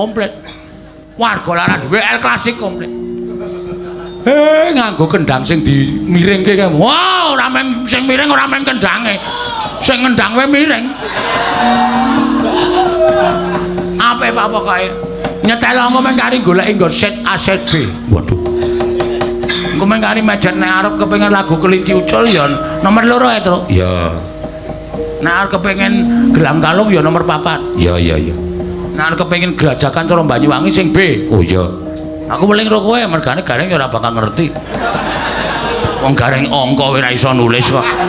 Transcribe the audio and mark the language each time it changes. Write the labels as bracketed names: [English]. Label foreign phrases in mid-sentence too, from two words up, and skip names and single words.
[Javanese] Warga lara duwe L klasik komplit. nganggo kendang sing dimiringke kae. Wah, ora mem sing miring ora mem kendange. Sing ngendang wae miring. Apa pokoke nyetel engko men kari goleki nggo set A set B. Waduh. Engko men kari mejen nek arep kepengin lagu kelinci ucul ya nomor 2 ya, Tru. Ya. Nek arep kepengin gelang kalung ya nomor 4. Ya. Nek arep kepengin gerajakan cara Banyuwangi sing B. Oh iya. Aku weling karo kowe mergane gareng ya ora bakal ngerti. Wong gareng angka kowe ora iso nulis kok.